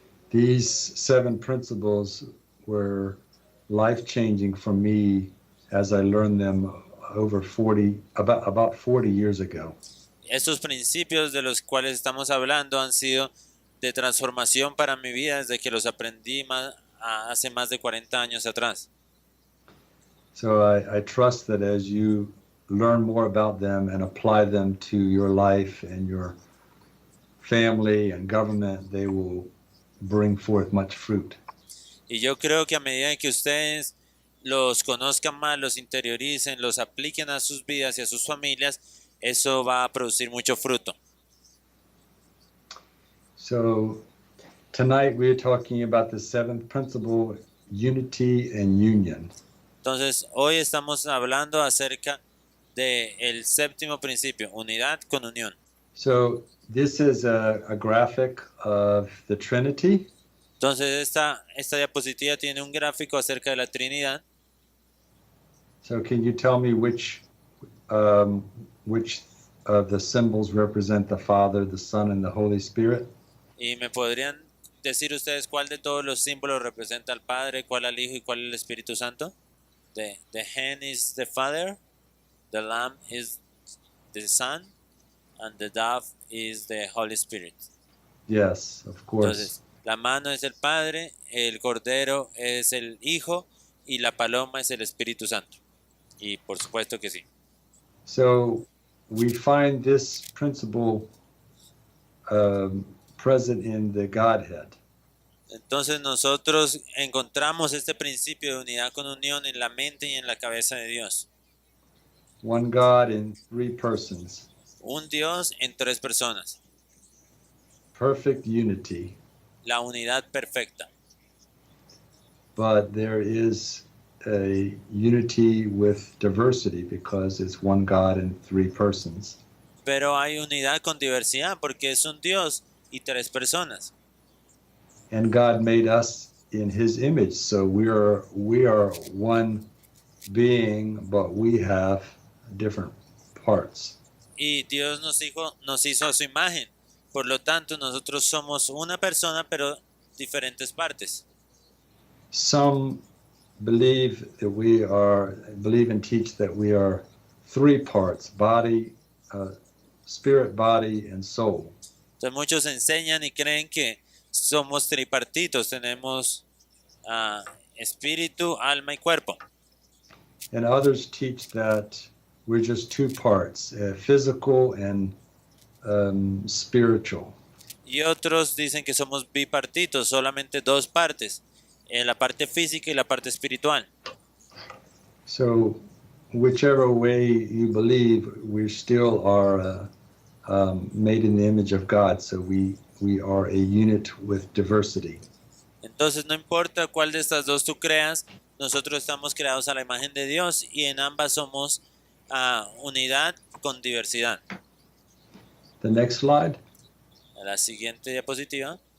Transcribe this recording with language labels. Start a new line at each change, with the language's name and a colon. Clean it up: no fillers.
English: These 7 principles were life-changing for me as I learned them about 40 years ago.
Spanish: Estos principios de los cuales estamos hablando han sido de transformación para mi vida desde que los aprendí hace más de 40 años atrás.
English: So I trust that as you learn more about them and apply them to your life and your family and government, they will bring forth much fruit.
Spanish: Y yo creo que a medida que ustedes los conozcan más, los interioricen, los apliquen a sus vidas y a sus familias, eso va a producir mucho fruto.
English: So tonight we're talking about the 7th principle, unity and union.
Spanish: Entonces, hoy estamos hablando acerca del séptimo principio, unidad con unión.
English: So this is a graphic of the Trinity.
Spanish: Entonces, esta diapositiva tiene un gráfico acerca de la Trinidad.
English: So can you tell me which of the symbols represent the Father, the Son, and the Holy Spirit?
Spanish: ¿Y me podrían decir ustedes cuál de todos los símbolos representa al Padre, cuál al Hijo y cuál al Espíritu Santo?
English: The hen is the Father, the lamb is the Son, and the dove is the Holy Spirit. Yes, of course.
Spanish: Entonces, la mano es el Padre, el Cordero es el Hijo y la paloma es el Espíritu Santo. Y por supuesto que sí.
English: So we find this principle present in the Godhead.
Spanish: Entonces nosotros encontramos este principio de unidad con unión en la mente y en la cabeza de Dios.
English: One God in 3 persons.
Spanish: Un Dios en 3 personas.
English: Perfect unity.
Spanish: La unidad perfecta.
English: But there is a unity with diversity because it's one God in 3 persons.
Spanish: Pero hay unidad con diversidad porque es un Dios y 3 personas.
English: And God made us in His image, so we are one being, but we have different parts.
Spanish: Y Dios nos hizo a su imagen. Por lo tanto, nosotros somos una persona, pero diferentes partes.
English: Some believe and teach that we are 3 parts: body, spirit, body, and soul.
Spanish: Entonces muchos enseñan y creen que somos tripartitos, tenemos espíritu, alma y cuerpo.
English: And others teach that we're just 2 parts, physical and spiritual.
Spanish: Y otros dicen que somos bipartitos, solamente 2 partes, la parte física y la parte espiritual.
English: So whichever way you believe, we still are made in the image of God, so we are a unit with diversity.
Spanish: Entonces no importa cuál de estas dos tú creas, nosotros estamos creados a la imagen de Dios y en ambas somos unidad con diversidad.
English: The next slide.
Spanish: La siguiente diapositiva.